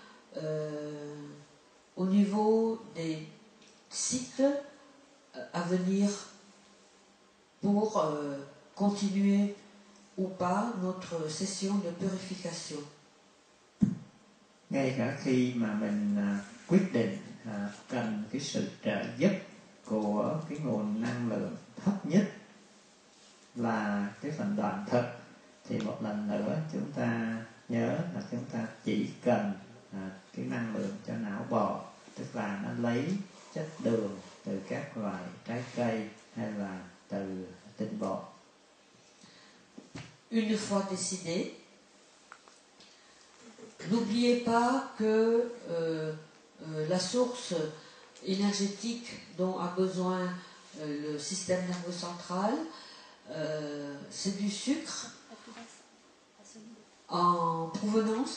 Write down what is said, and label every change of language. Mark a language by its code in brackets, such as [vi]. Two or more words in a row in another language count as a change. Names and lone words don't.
[fr] au niveau des cycles à venir pour continuer ou pas notre session de purification. [vi] Ngay cả khi mà mình quyết định cần cái sự trợ giúp của cái nguồn năng lượng thấp nhất là cái phần đoạn thực, thì một lần nữa chúng ta nhớ là chúng ta chỉ cần cái năng lượng cho não bộ, tức là nó lấy chất đường từ các loại trái cây hay là từ tinh bột. [fr] Une fois décidé, n'oubliez pas que la source énergétique dont a besoin le système nerveux central, c'est du sucre en provenance